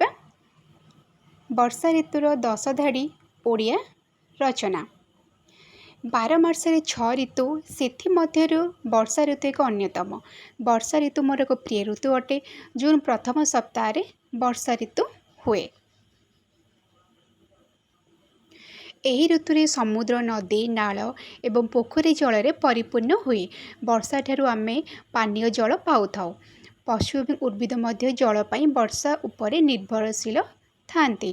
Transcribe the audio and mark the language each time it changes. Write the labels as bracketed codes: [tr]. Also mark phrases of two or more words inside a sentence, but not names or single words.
[or] ବର୍ଷା ଋତୁର 10 ଧାଡ଼ି ଓଡ଼ିଆ ରଚନା। 12 ମାସରେ 6 ଋତୁ ସେ ବର୍ଷା ଋତୁ ଏକ ଅନ୍ୟତମ। ବର୍ଷା ଋତୁ ମୋର ଏକ ପ୍ରିୟ ଋତୁ ଅଟେ। ଜୁନ ପ୍ରଥମ ସପ୍ତାହ ବର୍ଷା ଋତୁ ହୁଏ। ଏହି ଋତୁରେ ସମୁଦ୍ର, ନଦୀ, ନାଳ ଏବଂ ପୋଖରୀ ଜଳରେ ପରିପୂର୍ଣ୍ଣ ହୁଏ। ବର୍ଷା ଠାରୁ ଆମେ ପାନୀୟ ଜଳ ପାଉଥାଉ। ପଶୁ ଏବଂ ଉଦ୍ଭିଦ ମଧ୍ୟ ଜଳ ପାଇଁ ବର୍ଷା ଉପରେ ନିର୍ଭରଶୀଳ ଥାନ୍ତି।